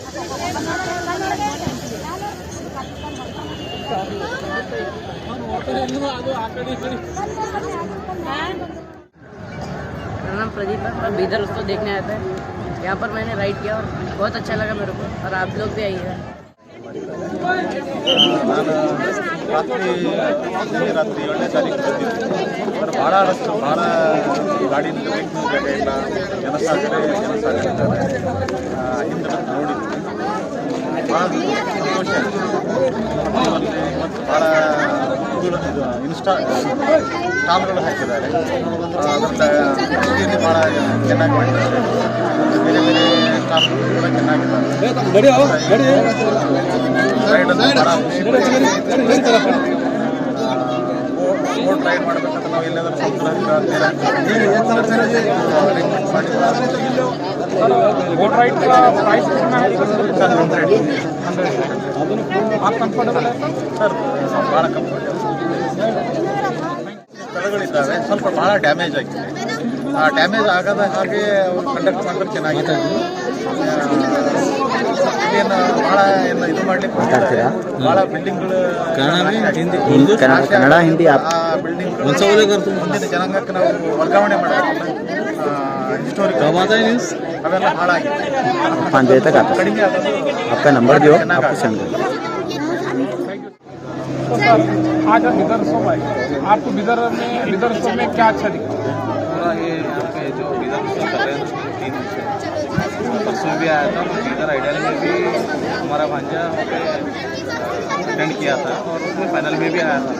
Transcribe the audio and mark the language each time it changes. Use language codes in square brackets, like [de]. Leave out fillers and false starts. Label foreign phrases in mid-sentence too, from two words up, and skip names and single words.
[hi] मेरा नाम प्रदीप है, मैं बीदर उत्सव देखने आया था। यहाँ पर मैंने राइड किया और बहुत अच्छा लगा मेरे को, और आप लोग भी आइएगा। [kn] ನಾನು ರಾತ್ರಿ 7ನೇ ತಾರೀಕು ಬಂದಿದ್ದೆ. ಭಾಳ ಗಾಡಿ ನಿಲ್ಲಬೇಕು ಜಾಗ ಇಲ್ಲ, ಜನಸಾಗರ ಇದ್ದಾರೆ. ಹಿಂದೆ ನೋಡಿದ್ವಿ, ಭಾಳ ಸಂತೋಷ ಆಯಿತು. ಮತ್ತು ಭಾಳ ಇದು ಸ್ಟಾಲ್ಗಳು ಹಾಕಿದ್ದಾರೆ. ಅದರಿಂದ ಖುಷಿಯಲ್ಲಿ ಭಾಳ ಚೆನ್ನಾಗಿ ಮಾಡಿದ್ದಾರೆ. ಬೇರೆ ಬೇರೆ ಸ್ಟಾಲ್ಗಳು ಕೂಡ ಚೆನ್ನಾಗಿದ್ದಾರೆ. ರೈಡನ್ನು ಭಾಳ ಖುಷಿ [en] boat ride [kn] ಮಾಡಬೇಕಂತ ನಾವು ಎಲ್ಲಾದರೂ [en] boat ride [hi] का प्राइस कितना है? 100 आप कंफर्टेबल है [kn] ಸರ್? ಭಾಳ ಕಂಫರ್ಟೇಬಲ್. ಸ್ಥಳಗಳಿದ್ದಾವೆ, ಸ್ವಲ್ಪ ಭಾಳ ಡ್ಯಾಮೇಜ್ ಆಗಿದೆ. ಆ ಡ್ಯಾಮೇಜ್ ಆಗದ ಹಾಗೆ ಕಂಡಕ್ಟ್ ಮಾಡಿದ್ರೆ ಚೆನ್ನಾಗಿದೆ. ಏನು ಭಾಳ ಇದು ಮಾಡಲಿಕ್ಕೆ ಭಾಳ ಬಿಲ್ಡಿಂಗ್ಗಳು, ಕನ್ನಡ ಹಿಂದಿ ಆ ಬಿಲ್ಡಿಂಗ್ ಮುಂದಿನ ಜನಾಂಗಕ್ಕೆ ನಾವು ವರ್ಗಾವಣೆ ಮಾಡಬೇಕಲ್ಲ, ಹಿಸ್ಟೋರಿಕಲ್ ಅವೆಲ್ಲ ಹಾಳಾಗಿದೆ. [hi] 5 बजे तक आता [kn] ಕಡಿಮೆ ಆಗೋದು [hi] आपका नंबर दियो, आपको सेंड कर तो सर, आज आप बिदर उत्सव आए, आपको बिदर उत्सव में क्या अच्छा दिखा? ये यहाँ पे जो बिदर उत्सव कर रहे हैं 3 दिन से, परसों भी आया था। बिदर आइडियल में भी हमारा भांजा अटेंड किया था और उसमें फाइनल में भी आया था।